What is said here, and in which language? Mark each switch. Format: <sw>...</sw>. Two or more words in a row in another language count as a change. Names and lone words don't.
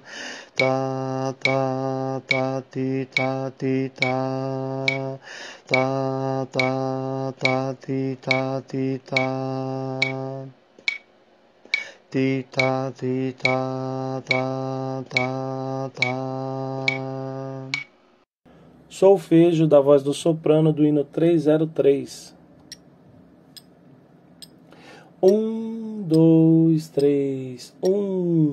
<pt>Tá, tá, tá, ti, tá, ti, tá. Tá, tá, tá, ti, tá, ti, tá. Ti, tá, ti, tá, tá, tá, tá. Solfejo da voz do soprano do hino 303. 1, 2, 3, 1.</pt>